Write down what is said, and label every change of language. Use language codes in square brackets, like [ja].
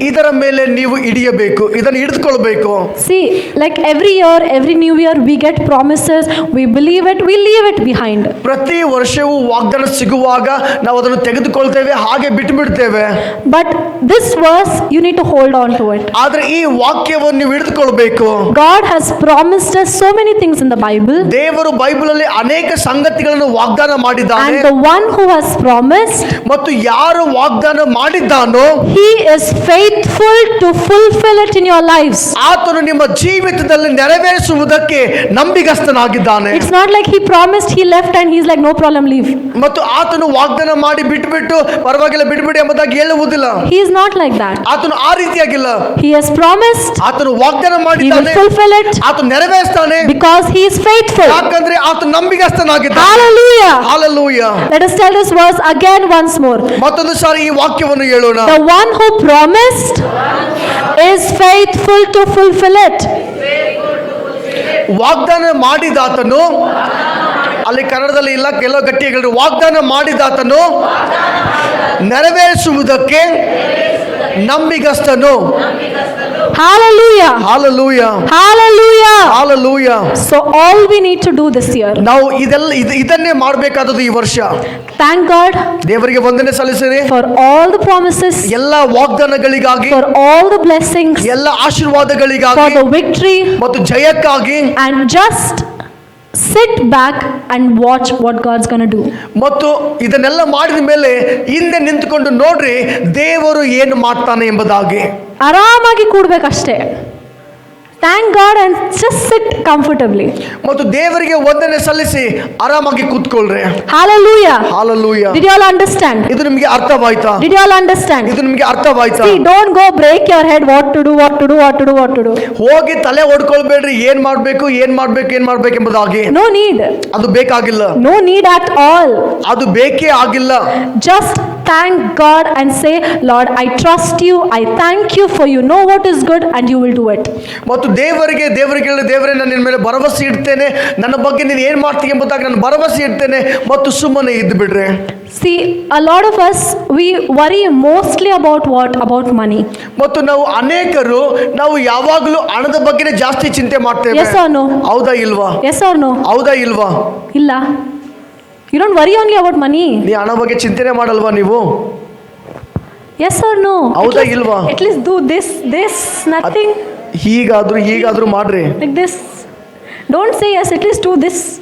[kn] ಇದರ ಮೇಲೆ ನೀವು ಹಿಡಿಯಬೇಕು, ಇದನ್ನು ಹಿಡಿದುಕೊಳ್ಳಬೇಕು. [en] See, like every year, every new year, we get promises, we believe it, we leave it behind. [kn] ಪ್ರತಿ ವರ್ಷವೂ ವಾಗ್ದಾನ ಸಿಗುವಾಗ ನಾವು ಅದನ್ನು ತೆಗೆದುಕೊಳ್ತೇವೆ, ಹಾಗೆ ಬಿಟ್ಟು ಬಿಡ್ತೇವೆ. [en] But this verse, you need to hold on to it. [kn] ಆದ್ರೆ ಈ ವಾಕ್ಯವನ್ನು ನೀವು ಹಿಡಿದುಕೊಳ್ಬೇಕು. [en] God has promised us so many things in the Bible. [kn] ದೇವರು ಬೈಬಲಲ್ಲಿ ಅನೇಕ ಸಂಗತಿಗಳನ್ನು ವಾಗ್ದಾನ ಮಾಡಿದ್ದಾನೆ. [en] And the one who has promised, [kn] ಮತ್ತು ಯಾರು ವಾಗ್ದಾನ ಮಾಡಿದ್ದಾನೋ [en] he is faithful to fulfill it in your lives. [kn] ಆತನು ನಿಮ್ಮ ಜೀವಿತದಲ್ಲಿ ನೆರವೇರಿಸುವುದಕ್ಕೆ ನಂಬಿಗಸ್ತನಾಗಿದ್ದಾನೆ. [en] It's not like he promised, he left and he's like no problem, leave. [kn] ಮತ್ತು ಆತನು ವಾಗ್ದಾನ ಮಾಡಿ ಬಿಟ್ಟು ಪರವಾಗಿಲ್ಲ ಬಿಟ್ಬಿಡಿ ಎಂಬುದಾಗಿ ಹೇಳುವುದಿಲ್ಲ. [en] He is not like that. [kn] ಆತನು ಆ ರೀತಿಯಾಗಿಲ್ಲ. [en] He has promised, [kn] ಆತನು ವಾಗ್ದಾನ [en] he will [kn] ಮಾಡಿದ್ದಾನೆ, [en] fulfill it [kn] ಆತನು ನೆರವೇರಿಸ್ತಾನೆ [en] because he is faithful. [kn] ಯಾಕಂದ್ರೆ ಆತನು ನಂಬಿಗಸ್ತನಾಗಿದ್ದಾನೆ. [en] Hallelujah. Hallelujah. Let us tell this verse again once more. [kn] ಮತ್ತೊಂದು ಸಾರಿ ಈ ವಾಕ್ಯವನ್ನು ಹೇಳೋಣ. [en] The one who promised is faithful to fulfill it. [kn] ವಾಗ್ದಾನ ಮಾಡಿದಾತನು, ಅಲ್ಲಿ ಕನ್ನಡದಲ್ಲಿ ಇಲ್ಲ, ಕೆಲವು ಗಟ್ಟಿಗಳು, ವಾಗ್ದಾನ ಮಾಡಿದಾತನು ನೆರವೇರಿಸುವುದಕ್ಕೆ ನಂಬಿಗಸ್ತನು. [en] Hallelujah. Hallelujah. Hallelujah. Hallelujah. So all we need to do this year, [kn] ನಾವು ಇದನ್ನೇ ಮಾಡಬೇಕಾದದ್ದು ಈ ವರ್ಷ. [en] thank God [kn] ದೇವರಿಗೆ ವಂದನೆ ಸಲ್ಲಿಸಿರಿ [en] for all the promises, [kn] ಎಲ್ಲ ವಾಗ್ದಾನಗಳಿಗಾಗಿ, [en] for all the blessings, [kn] ಎಲ್ಲ [en] for [kn] ಆಶೀರ್ವಾದಗಳಿಗಾಗಿ [en] the victory, [kn] ಮತ್ತು ಜಯಕ್ಕಾಗಿ. [en] and just sit back and watch what God's going to do. [kn] ಮತ್ತು ಇದನ್ನೆಲ್ಲ ಮಾಡಿದ ಮೇಲೆ ಹಿಂದೆ ನಿಂತುಕೊಂಡು ನೋಡ್ರಿ ದೇವರು ಏನು ಮಾಡ್ತಾನೆ ಎಂಬುದಾಗಿ. ಆರಾಮಾಗಿ ಕೂಡ್ಬೇಕಷ್ಟೇ. [en] Thank God and just sit comfortably. [kn] ಮತ್ತು ದೇವರಿಗೆ ವಂದನೆ ಸಲ್ಲಿಸಿ ಆರಾಮಾಗಿ ಕೂತ್ಕೊಳ್ರಿ. [en] Hallelujah. Hallelujah. Did you all understand? [kn] ಇದು ನಿಮಗೆ ಅರ್ಥವಾಯ್ತಾ? [en] Did you all understand? [kn] ಇದು ನಿಮಗೆ ಅರ್ಥವಾಯ್ತಾ? [en] See, don't go break your head what to do, what to do, what to do, what to do. [kn] ಹೋಗಿ ತಲೆ ಹೊಡ್ಕೊಳ್ಬೇಡ್ರಿ ಏನ್ ಮಾಡ್ಬೇಕು ಎಂಬುದಾಗಿ. [en] No need. [kn] ಅದು ಬೇಕಾಗಿಲ್ಲ. [en] No need at all. [kn] ಅದು ಬೇಕೇ ಆಗಿಲ್ಲ. [en] Just thank God and say, Lord, I trust you, I thank you, for you know what is good and you will do it. [kn] ಮತ್ತು ದೇವರಿಗೆ ಹೇಳಿ, ದೇವರೇ ನಾನು ನಿನ್ನ ಮೇಲೆ ಭರವಸೆ ಇಡ್ತೇನೆ, ನನ್ನ ಬಗ್ಗೆ ನೀನು ಏನು ಮಾಡ್ತೀಯ ಎಂಬುದಾಗಿ ನಾನು ಭರವಸೆ ಇಡ್ತೇನೆ, ಮತ್ತು ಸುಮ್ಮನೆ ಇದ್ದು ಬಿಡ್ರಿ. [en] See, a lot of us, we worry mostly about what? About money. [kn] ಮತ್ತು ಅನೇಕರು ನಾವು ಯಾವಾಗಲೂ ಹಣದ ಬಗ್ಗೆನೇ ಜಾಸ್ತಿ ಚಿಂತೆ ಮಾಡ್ತೇವೆ. [en] Yes or no? [kn] ಹೌದಾ ಇಲ್ವಾ? [en] Yes or no? [kn] ಹೌದಾ ಇಲ್ವಾ? ಇಲ್ಲ. [en] You don't worry only about money. [kn] ನೀ ಹಣ ಬಗ್ಗೆ ಚಿಂತನೆ ಮಾಡಲ್ವಾ ನೀವು? [en] Yes or no? [kn] ಹೌದಾ ಇಲ್ವಾ? [en] At least do this, nothing. ಹೀಗಾದ್ರೂ ಮಾಡ್ರಿ. Like this. Don't say yes, at least do this.